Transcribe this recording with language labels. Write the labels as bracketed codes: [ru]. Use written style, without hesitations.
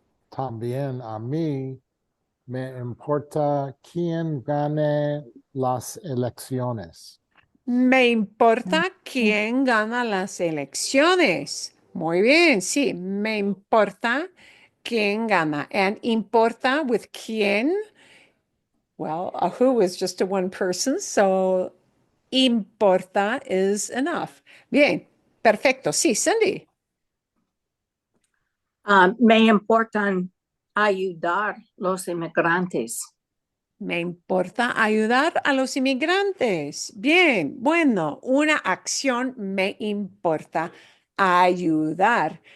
[es] también a mí me importa quién gane las elecciones. Me importa quién gana las elecciones. Muy bien, sí, me importa quién gana. [en] And importa with quién, well, a who is just a one person, so importa is enough. [es] Bien, perfecto. Sí, Cindy. Me importan ayudar los inmigrantes. Me importa ayudar a los inmigrantes. Bien, bueno, una acción me importa ayudar.